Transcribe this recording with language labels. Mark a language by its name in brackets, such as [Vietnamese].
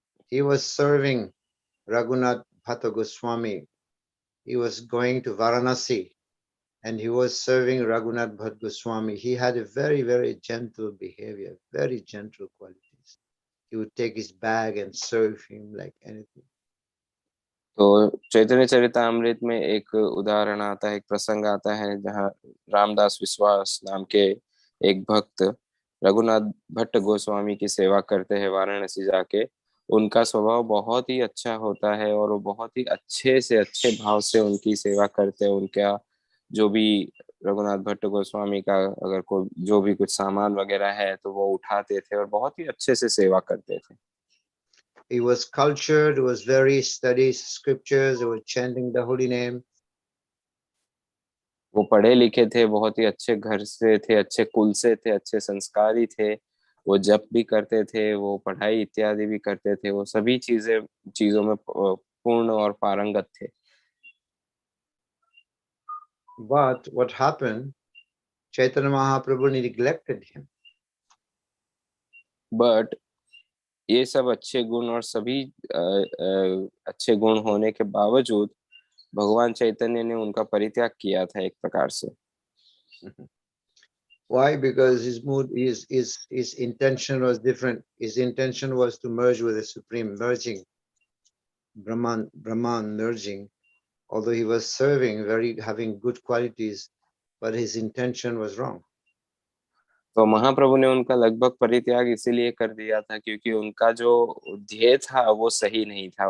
[English] He was serving Raghunath Bhatta Goswami. He was going to Varanasi and he was serving Raghunath Bhatta Goswami. He had a very, very gentle behavior, very gentle qualities. He would take his bag and serve him like anything. [Hindi] तो चैतन्य चरितामृत में एक उदाहरण आता है, एक प्रसंग आता है जहाँ रामदास विश्वास नाम के एक भक्त रघुनाथ भट्ट गोस्वामी की सेवा करते हैं वाराणसी जाके। उनका स्वभाव बहुत ही अच्छा होता है और वो बहुत ही अच्छे से अच्छे भाव से उनकी सेवा करते हैं। उनका जो भी रघुनाथ भट्ट गोस्वामी का अगर कोई जो भी कुछ सामान वगैरह है तो वो उठाते थे और बहुत ही अच्छे से सेवा करते थे। [English] He was cultured, he was very studied scriptures, he was chanting the holy name. [Hindi] वो पढ़े लिखे थे, बहुत ही अच्छे घर से थे, अच्छे कुल से थे, अच्छे संस्कारी थे। वो जप भी करते थे, वो पढ़ाई इत्यादि भी करते थे, वो सभी चीजों में पूर्ण और पारंगत थे। [English] But what happened? Chaitanya Mahaprabhu neglected him. [Hindi] But ये सब अच्छे गुण और सभी अच्छे गुण होने के बावजूद भगवान चैतन्य ने उनका परित्याग किया था एक प्रकार से। [English] Why? Because his mood, his intention was different. His intention was to merge with the Supreme, merging, Brahman merging. Although he was serving, having good qualities, but his intention was wrong. [Hindi] तो महाप्रभु ने उनका लगभग परित्याग इसीलिए कर दिया था क्योंकि उनका जो ध्येय था वो सही नहीं था।